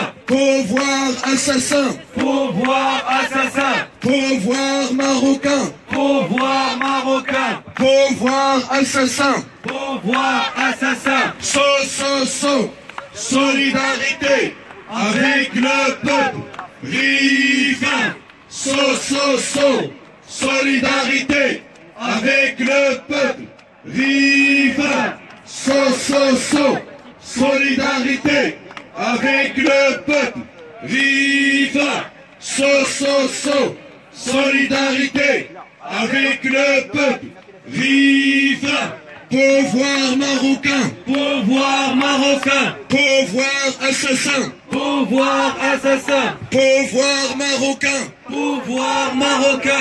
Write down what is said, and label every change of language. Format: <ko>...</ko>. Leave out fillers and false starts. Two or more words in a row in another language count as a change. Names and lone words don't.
<fr>Pouvoir assassin. Pouvoir assassin. Pouvoir marocain. Pouvoir marocain. Pouvoir assassin. Pouvoir assassin. So, so, so. Solidarité avec le peuple. Rifin. So, so, so. Solidarité avec le peuple. Rifin. So, so, so. Solidarité avec le peuple. Rifin. So, so, so. Solidarité avec le peuple. Rifin. Pouvoir marocain. Pouvoir marocain. Pouvoir assassin. Pouvoir assassin. Pouvoir marocain. Pouvoir marocain.</fr>